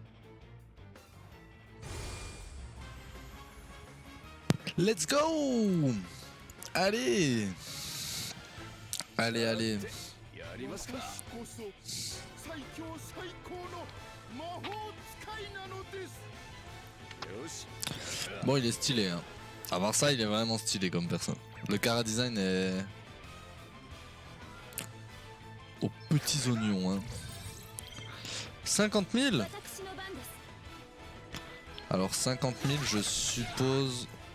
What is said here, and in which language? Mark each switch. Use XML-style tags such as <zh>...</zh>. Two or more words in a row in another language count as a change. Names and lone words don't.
<en>Let's go!</en> <fr>Allez! Allez, allez.</fr> <ja>やりますか。私こそ最強最高の魔法使いなのです。よし。</ja> <fr>Bon, il est stylé, hein. À part ça, il est vraiment stylé comme personne. Le Chara design est aux petits oignons, hein. 50 000. Alors 50 000, je suppose.</fr>